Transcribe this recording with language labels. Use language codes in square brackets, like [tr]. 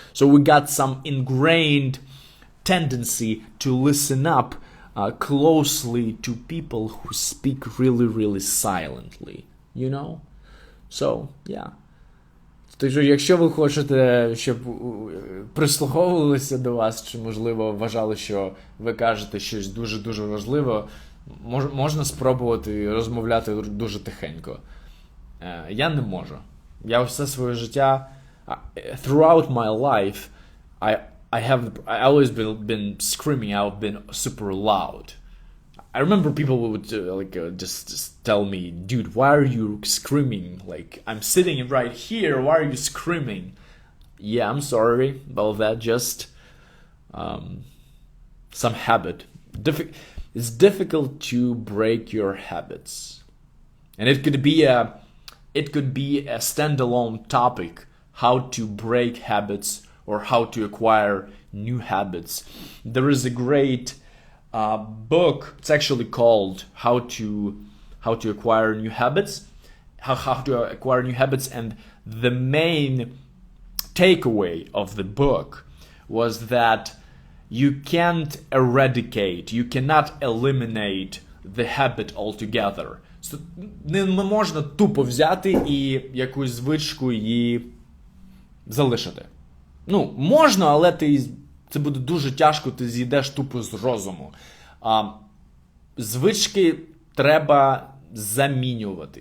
[en] So we got some ingrained tendency to listen up closely to people who speak really, really silently. So, yeah. [uk] Тож, якщо ви хочете, щоб прислуховувалися до вас, чи, можливо, вважали, що ви кажете щось дуже-дуже важливе, можна спробувати розмовляти дуже тихенько. Я не можу. Я все своє життя, [en] throughout my life, I always been screaming. I've been super loud. I remember people would just tell me, dude, why are you screaming? Like, I'm sitting right here. Why are you screaming? Yeah, I'm sorry about that. Just some habit. It's difficult to break your habits, and it could be a standalone topic. How to break habits or how to acquire new habits. There is a great book. It's actually called How to Acquire New Habits. How to acquire new habits, and the main takeaway of the book was that you can't cannot eliminate the habit altogether. [uk] So, не можна тупо взяти і якусь звичку її залишити. Можна, але це буде дуже тяжко, ти з'їдеш тупо з розуму. Звички треба замінювати.